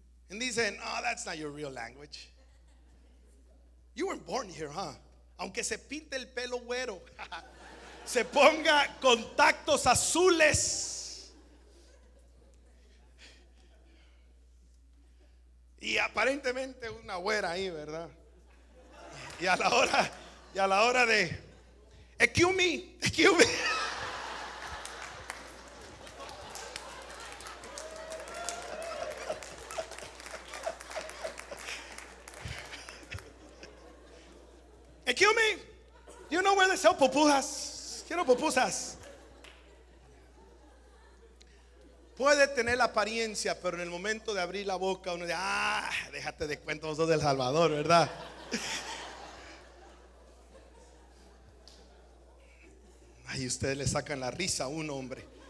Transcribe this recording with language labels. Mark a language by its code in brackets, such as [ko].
[es] Y dicen, [en] oh, that's not your real language. You weren't born here, huh? [es] Aunque se pinte el pelo güero, se ponga contactos azules y aparentemente una güera ahí, ¿verdad? Y a la hora de [en] excuse me. Excuse me, do you know where they sell pupusas? [es] Quiero pupusas. Puede tener la apariencia, pero en el momento de abrir la boca uno dice, déjate de cuentos, sos del Salvador, ¿verdad? Ay, ustedes le sacan la risa a un hombre.